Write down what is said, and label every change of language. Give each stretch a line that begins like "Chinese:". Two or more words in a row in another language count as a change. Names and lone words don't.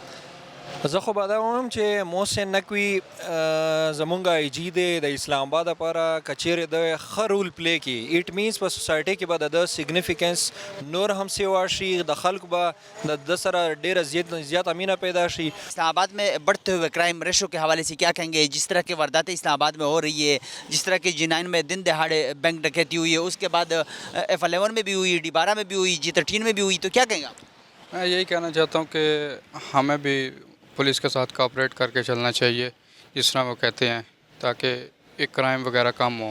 Pashto: زه خو به دا وایم چې محسن نقوي زمونږ آی جي دی د اسلام آباد لپاره کچیرې د ښه رول پلی کړي اټ مینس په سوسایټۍ کې به د ده سګنیفیکنس نور هم سیوا شي د خلکو به د ده سره ډېره زیاته مینه پیدا شي.
Urdu: اسلام آباد میں بڑھتے ہوئے کرائم ریشو کے حوالے سے کیا کہیں گے؟ جس طرح کی وارداتیں اسلام آباد میں ہو رہی ہے جس طرح کی G9 میں دن دہاڑے بینک ڈکیتی ہوئی ہے اس کے بعد F11 میں بھی ہوئی ڈیبارہ میں بھی ہوئی G13 میں بھی ہوئی تو کیا کہیں گے آپ؟ میں یہی کہنا چاہتا ہوں کہ ہمیں بھی پولیس کے ساتھ کوآپریٹ کر کے چلنا چاہیے جس طرح وہ کہتے ہیں تاکہ ایک کرائم وغیرہ کم ہو.